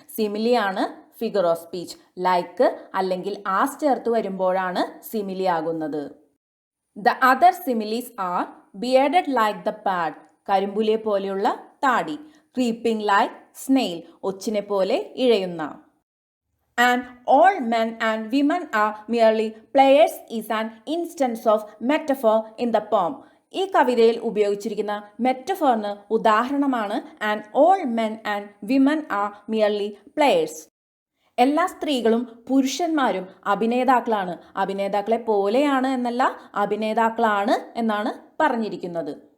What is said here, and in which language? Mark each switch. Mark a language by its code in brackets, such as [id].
[ml] സിമിലിയാണ് figure of speech. Like അല്ലെങ്കിൽ as ചേർത്ത് വരുമ്പോഴാണ് സിമിലി ആകുന്നത്. [en] the other similes are bearded like the pard, [ml] കരിമ്പുലിയെ പോലെയുള്ള താടി. [en] creeping like snail, [ml] ഒച്ചിനെ പോലെ ഇഴയുന്ന. [en] And all men and women are merely players is an instance of metaphor in the poem. [ml] ഈ കവിതയിൽ ഉപയോഗിച്ചിരിക്കുന്ന മെറ്റഫോറിന് ഉദാഹരണമാണ് [en] And all men and women are merely players. [ml] എല്ലാ സ്ത്രീകളും പുരുഷന്മാരും അഭിനേതാക്കളാണ്. അഭിനേതാക്കളെ പോലെയാണ് എന്നല്ല, അഭിനേതാക്കളാണ് എന്നാണ് പറഞ്ഞിരിക്കുന്നത്.